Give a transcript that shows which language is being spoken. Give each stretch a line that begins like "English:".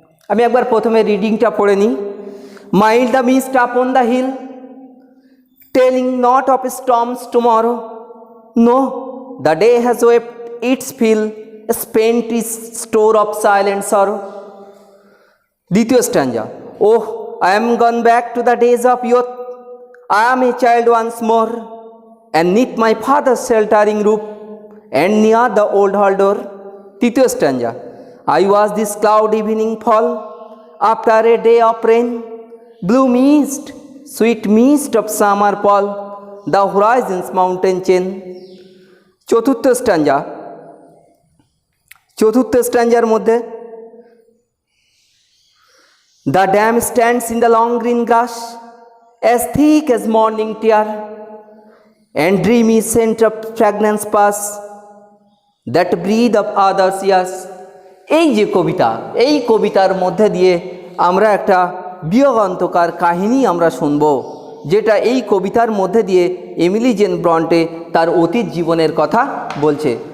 Bangla: আমি একবার প্রথমে রিডিংটা পড়ে নিই।
English: Mild the mist upon the hill, telling not of storms tomorrow, no the day has wept its fill, spent its store of silent sorrow.
Bangla: দ্বিতীয় স্ট্যাঞ্জা।
English: Oh, I am gone back to the days of youth, I am a child once more, and neath my father's sheltering roof, and near the old hall door.
Bangla: তৃতীয় স্ট্যাঞ্জা।
English: I was this cloud evening fall, after a day of rain, blue mist, sweet mist of summer fall, the horizon's mountain chain.
Bangla: চতুর্থ স্ট্যাঞ্জা। চতুর্থ স্ট্যাঞ্জার মধ্যে
English: The dam stands in the long green grass, as thick as morning tear, and dreamy scent of fragrance pass, that breathe of others' years.
Bangla: এই যে কবিতা, এই কবিতার মধ্যে দিয়ে আমরা একটা বিয়োগান্তকার কাহিনী আমরা শুনব। যেটা এই কবিতার মধ্যে দিয়ে এমিলি জেন ব্রন্টে তার অতীত জীবনের কথা বলছে।